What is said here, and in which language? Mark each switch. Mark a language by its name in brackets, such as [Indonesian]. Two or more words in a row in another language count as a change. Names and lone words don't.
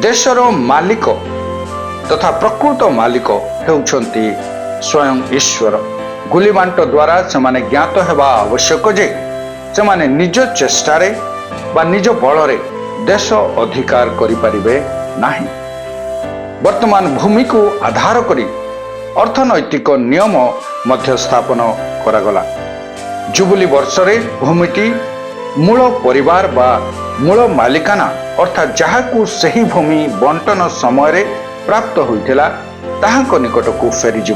[Odia] ଦେଶର ମାଲିକ ତଥା ପ୍ରକୃତ ମାଲିକ ହେଉଛନ୍ତି ସ୍ୱୟଂ ଈଶ୍ୱର। ଗୁଳିବାଣ୍ଟ ଦ୍ୱାରା ସେମାନେ ଜ୍ଞାତ ହେବା ଆବଶ୍ୟକ ଯେ ସେମାନେ ନିଜ ଚେଷ୍ଟାରେ ବା ନିଜ ବଳରେ ଦେଶ ଅଧିକାର କରି ପାରିବେ ନାହିଁ। ବର୍ତ୍ତମାନ ଭୂମିକୁ ଆଧାର କରି ଅର୍ଥନୈତିକ ନିୟମ ମଧ୍ୟ ସ୍ଥାପନ କରାଗଲା। ଜୁବୁଲି ବର୍ଷରେ ଭୂମିଟି ମୂଳ ପରିବାର ବା ମୂଳ ମାଲିକାନା ଅର୍ଥାତ୍ ଯାହାକୁ ସେହି ଭୂମି ବଣ୍ଟନ ସମୟରେ ପ୍ରାପ୍ତ ହୋଇଥିଲା ତାହାଙ୍କ ନିକଟକୁ ଫେରିଯିବ।